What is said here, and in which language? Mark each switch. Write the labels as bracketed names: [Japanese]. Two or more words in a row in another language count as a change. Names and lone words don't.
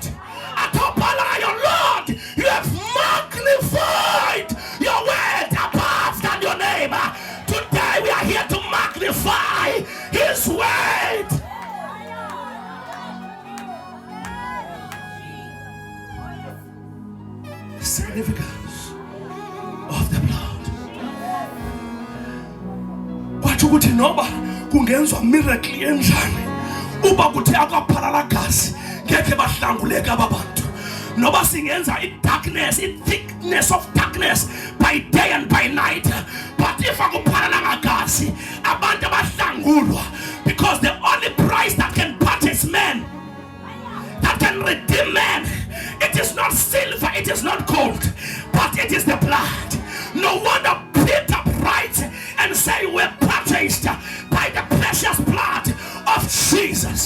[English] Atopalayo, Lord, you have magnified your word above than your name. Today we are here to magnify his word. The significance of the blood. [Xhosa] Kwathi ukuthi noba kungenzwa miracle enjani, uba kuthi akaphalala gazi ngeke bahlanguleka ababantu. Noba singenza [English] i-darkness, i-thickness of darkness by day and by night, but if [Xhosa] akuphalala gazi abantu bahlangulwa, [English] because the only price that can purchase men, that can redeem men, it is not silver, it is not gold, but it is the blood. No wonder Peter writes and say we're purchased by the precious blood of Jesus.